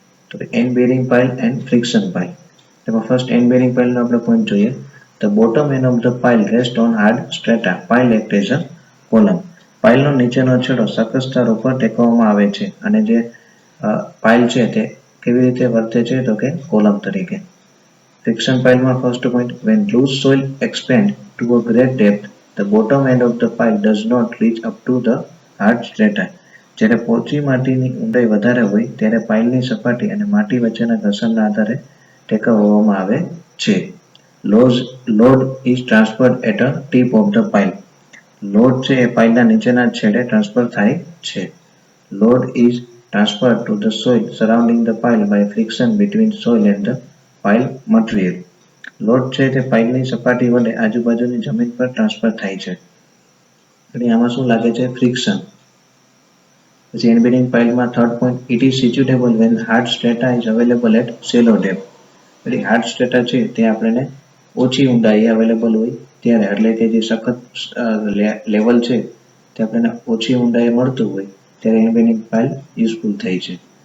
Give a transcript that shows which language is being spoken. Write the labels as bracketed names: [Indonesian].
[Gujarati] તો and bearing pile and friction pile. તેમાં first and bearing પાઇલનો આપણે પોઈન્ટ જોઈએ. [English] The bottom end of the pile rest on hard strata. Pile act as a column. [Gujarati] પાઇલનો નીચેનો છેડો સખત સ્તર ઉપર ટેકવવામાં આવે છે અને જે પાઇલ છે તે કેવી રીતે વર્તે છે? તો કે કોલમ તરીકે. Friction પાઇલમાં first point, [English] when loose soil expands to a great depth, the bottom end of the pile does not reach up to the hard strata. [Gujarati] જ્યારે પોચી માટીની ઊંડાઈ વધારે હોય ત્યારે પાઇલની સપાટી અને માટી વચ્ચેના ઘર્ષણના આધારે ટેકવવામાં આવે છે. [English] Load is transferred at a tip of the pile. [Gujarati] Load છે એ પાઇલના નીચેના છેડે ટ્રાન્સફર થાય છે. [English] Load is transferred to the soil surrounding the pile by friction between soil and the pile material. [Gujarati] Load છે તે પાઇલની સપાટી વડે આજુબાજુની જમીન પર ટ્રાન્સફર થાય છે. એટલે આમાં શું લાગે છે? ફ્રિક્શન. પછી embedding પાઇલમાં third point, [English] It is suitable when hard strata is available at shallow depth. [Gujarati] એટલે હાર્ડ સ્ટ્રેટા છે તે આપણને ઓછી ઊંડાઈ અવેલેબલ હોય ત્યારે, એટલે કે જે સખત લેવલ છે તે આપણને ઓછી ઊંડાઈ મળતું હોય ત્યારે એમ્બેડિંગ પાઇલ યુઝફુલ થઈ છે.